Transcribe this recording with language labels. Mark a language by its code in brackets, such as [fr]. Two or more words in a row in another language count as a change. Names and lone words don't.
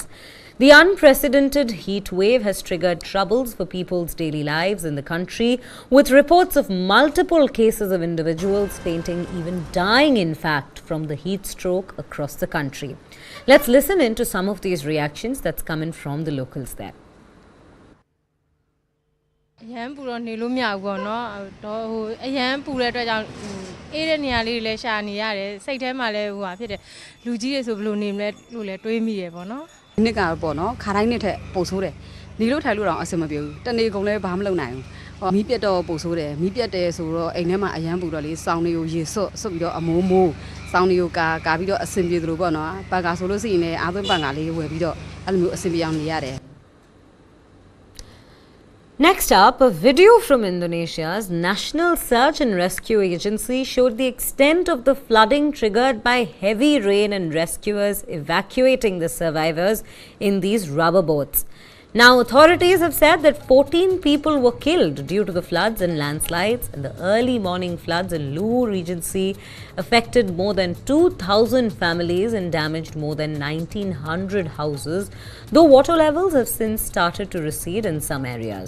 [en] The unprecedented heat wave has triggered troubles for people's daily lives in the country, with reports of multiple cases of individuals fainting, even dying in fact, from the heat stroke across the country. Let's listen in to some of these reactions that's coming from the locals there. [my] အရန်ပူတော့နေလို့မရဘူးပေါ့နော်တော့ဟိုအရန်ပူတဲ့အတွက်ကြောင့်အေးတဲ့နေရာလေးတွေလည်းရှာနေရတယ်စိတ်ထဲမှာလည်းဟိုဟာဖြစ်တယ်လူကြီးတွေဆိုဘယ်လိုနေမလဲလို့လည်းတွေးမိရပေါ့နော်ဒီနှစ်ကပေါ့နော်ခါတိုင်းနှစ်ထက်ပိုဆိုးတယ်နေလို့ထိုင်လို့တော့အဆင်မပြေဘူးတနေ့ကုန်လည်းဘာမှမလုပ်နိုင်ဘူးဟောမီးပြတ်တော့ပိုဆိုးတယ်မီးပြတ်တယ်ဆိုတော့အိမ်ထဲမှာအရန်ပူတော့လေစောင်းတွေကိုရေဆွတ်ပြီးတော့အမိုးမိုးစောင်းတွေကိုကာပြီးတော့အဆင်ပြေသလိုပေါ့နော်ပတ်ကာဆိုလို့ရှိရင်လည်းအားသွင်းပတ်ကာလေးဝယ်ပြီးတော့အဲ့လိုမျိုးအဆင်ပြေအောင်နေရတယ် [en] Next up, a video from Indonesia's National Search and Rescue Agency showed the extent of the flooding triggered by heavy rain and rescuers evacuating the survivors in these rubber boats. Now, authorities have said that 14 people were killed due to the floods and landslides, and the early morning floods in Luwu Regency affected more than 2,000 families and damaged more than 1,900 houses, though water levels have since started to recede in some areas.